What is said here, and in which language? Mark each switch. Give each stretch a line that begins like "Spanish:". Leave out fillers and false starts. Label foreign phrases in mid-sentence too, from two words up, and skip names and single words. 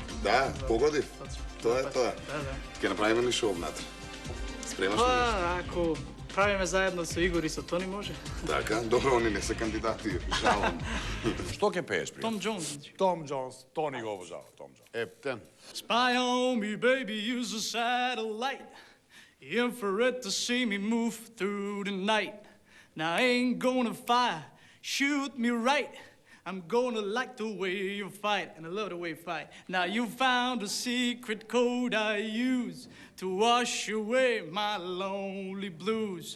Macedonian: Да, погодив. Тоа е тоа. Да. Ќе направиме ли шоу внатре? Спремаш ли нешто? Па, ако правиме заедно со Игор и со Тони, може. Така, добро, они не се кандидати, жалам. Што ќе пееш, при? Том Джонс, значи. Том Джонс, Тони го обожава, Том Джонс. Ептен.
English: Spy on me, baby, use a satellite. Infrared to see me move through the night. Now I ain't gonna fire, shoot me right. I'm gonna like the way you fight, and I love the way you fight. Now you found a secret code I use to wash away my lonely blues.